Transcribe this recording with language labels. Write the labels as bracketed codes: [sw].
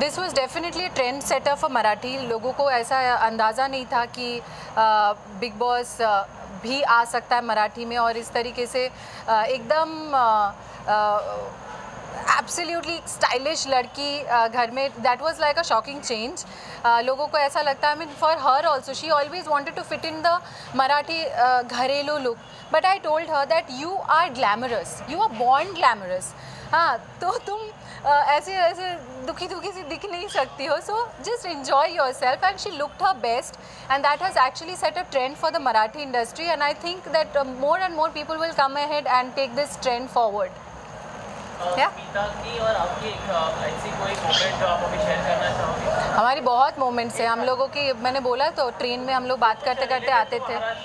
[en] This was definitely trend setter for Marathi. [hi] लोगों को ऐसा अंदाज़ा नहीं था कि बिग बॉस भी आ सकता है मराठी में, और इस तरीके से एकदम एब्सोल्युटली स्टाइलिश लड़की घर में, [en] That was like a shocking change. [hi] लोगों को ऐसा लगता है, [en] I mean for her also she always wanted to fit in the Marathi घरेलू look, but I told her that you are glamorous, you are born glamorous. [hi] हाँ, तो तुम ऐसे ऐसे दुखी दुखी सी दिख नहीं सकती हो। [en] So just enjoy yourself, and she looked her best, and that has actually set a trend for the Marathi industry, and I think that more and more people will come ahead and take this trend forward. [hi] Smita की और आपकी ऐसी कोई moment जो आप अभी share करना चाहोगे? हमारी बहुत मोमेंट्स हैं हम लोगों की। मैंने बोला तो ट्रेन में हम लोग बात करते करते आते थे।